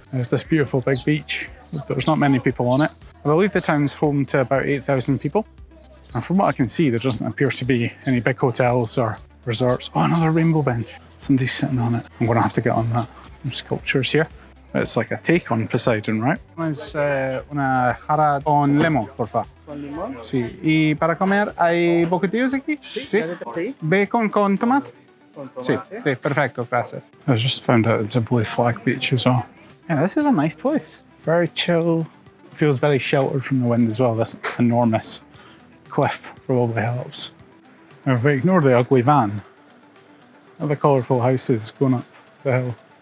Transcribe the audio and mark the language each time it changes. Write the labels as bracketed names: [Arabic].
[English] There's this beautiful big beach. There's not many people on it. I believe the town's home to about 8,000 people. And from what I can see, there doesn't appear to be any big hotels or resorts. Oh, another rainbow bench. Somebody's sitting on it. I'm going to have to get on that. There's sculptures here. It's like a take on Poseidon, right? [Spanish] Es una jarra con limón, por favor. ¿Con limón? Sí. ¿Y para comer hay bocadillos aquí? Sí. ¿Bacon con tomate? Sí, perfecto, gracias. [English] I just found out it's a blue flag beach as well. Yeah, this is a nice place. Very chill. Feels very sheltered from the wind as well. This enormous cliff probably helps. Now, if we ignore the ugly van, and the colourful houses going up the hill.